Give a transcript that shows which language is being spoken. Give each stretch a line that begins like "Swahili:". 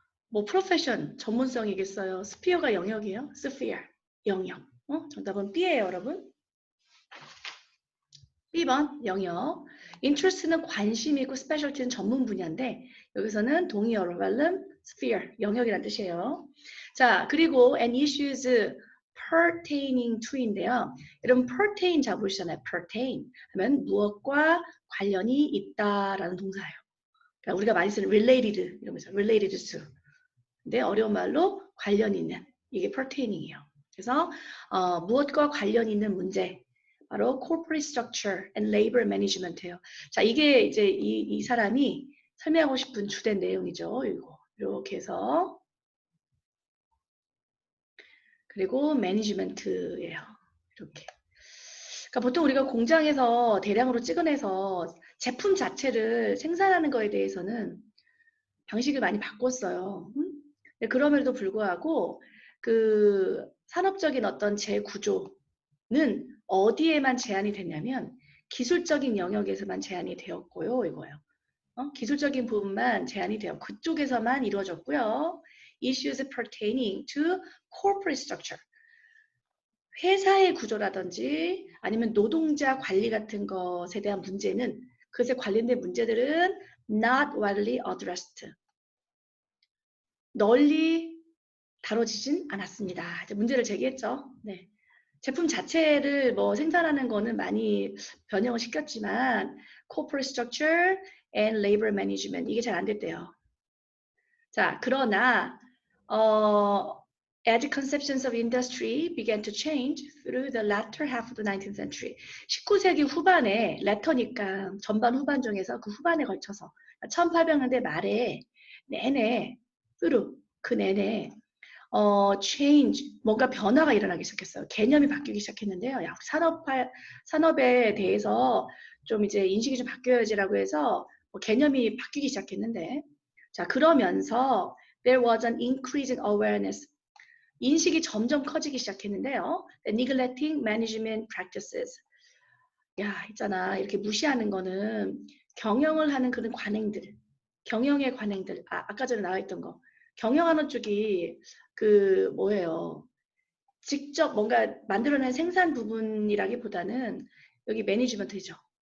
Korean: 뭐 프로페션 전문성이겠어요. 스피어가 영역이에요. 스피어 영역. 정답은 B예요, 여러분. B번 영역. interest는 관심이고 specialty는 전문 분야인데 여기서는 동의어로 realm, sphere 영역이란 뜻이에요. 자, 그리고
English: and issues pertaining to인데요.
Korean: 여러분 pertain 잡으시잖아요. pertain 하면 무엇과 관련이 있다라는 동사예요. 그러니까 우리가 많이 쓰는 related 이러면서 related to. 근데 어려운 말로 관련 있는 이게 pertaining이에요. 그래서 무엇과 관련 있는 문제 바로
English: corporate structure and labor management
Korean: 예요. 자, 이게 이제 이 사람이 설명하고 싶은 주된 내용이죠. 이거 이렇게 해서 그리고 매니지먼트예요. 이렇게. 그러니까 보통 우리가 공장에서 대량으로 찍어내서 제품 자체를 생산하는 거에 대해서는 방식을 많이 바꿨어요. 그럼에도 불구하고 그 산업적인 어떤 재구조는 어디에만 제한이 됐냐면 기술적인 영역에서만 제한이 되었고요. 이거예요. 기술적인 부분만 제한이 되어 그쪽에서만 이루어졌고요.
English: Issues pertaining to corporate structure.
Korean: 회사의 구조라든지 아니면 노동자 관리 같은 것에 대한 문제는 그것에 관련된 문제들은
English: not widely addressed.
Korean: 널리 다뤄지진 않았습니다. 이제 문제를 제기했죠. 네. 제품 자체를 뭐 생산하는 거는 많이 변형을 시켰지만
English: corporate structure and labor management
Korean: 이게 잘 안 됐대요. 자, 그러나
English: as conceptions of industry began to change through the latter half of the 19th century.
Korean: 19세기 후반에 레터니까 전반 후반 중에서 그 후반에 걸쳐서 1800년대 말에 내내 through 그 내내 change, 뭔가 변화가 일어나기 시작했어요. 개념이 바뀌기 시작했는데요. 산업에 대해서 좀 이제 인식이 좀 바뀌어야지라고 해서 개념이 바뀌기 시작했는데, 자, 그러면서
English: there was an increasing awareness.
Korean: 인식이 점점 커지기 시작했는데요.
English: neglecting management practices.
Korean: 야, 있잖아. 이렇게 무시하는 거는 경영을 하는 그런 관행들, 경영의 관행들, 아까 전에 나와 있던 거. 경영하는 쪽이 그 뭐예요? 직접 뭔가 만들어낸 생산 부분이라기보다는 여기 매니지먼트죠.